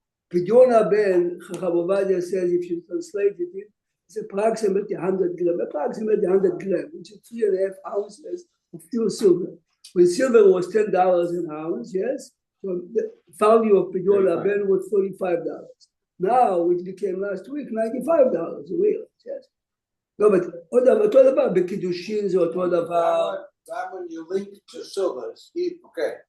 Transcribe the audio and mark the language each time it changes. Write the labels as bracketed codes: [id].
[en] Pidyon Haben, Chacham Ovadia says, if you translate it, it's approximately 100 grams, which is 3.5 ounces of pure silver. When silver was $10 an ounce, yes, so the value of Pidyon Haben was $45. Now, which became last week, $95 a real, yes. No, but [he] אותו דבר, בקידושין זה אותו דבר. [en] That when you link to silver, okay.